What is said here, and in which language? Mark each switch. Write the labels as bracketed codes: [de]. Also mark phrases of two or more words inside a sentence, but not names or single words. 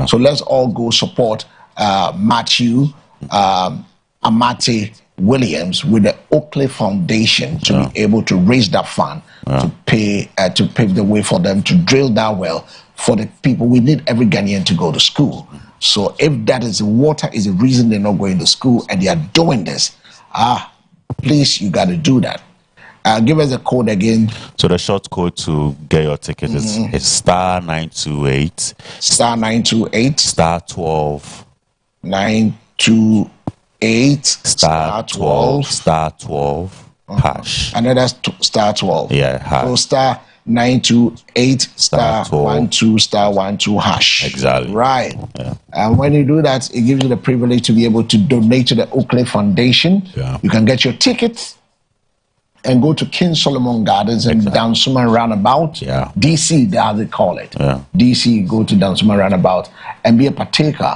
[en] So let's all go support Matthew Amate Williams with the Oakley Foundation to be able to raise that fund to pave the way for them to drill that well for the people. We need every Ghanaian to go to school. So if that is water is the reason they're not going to school and they are doing this. Please, you got to do that. Give us a code again. So the short code to get your ticket is star 928. Star 928. Star 12. 928. 8 star 12 star 12 hash. And then that's star 12. Yeah, hash. So star 928 star Star 12. 12 star 12 hash. Exactly. Right. Yeah. And when you do that, it gives you the privilege to be able to donate to the Oakley Foundation. Yeah. You can get your tickets and go to King Solomon Gardens and Dansuma Roundabout. Yeah. DC, as they call it. Yeah. DC, go to Dansuma Roundabout and be a partaker.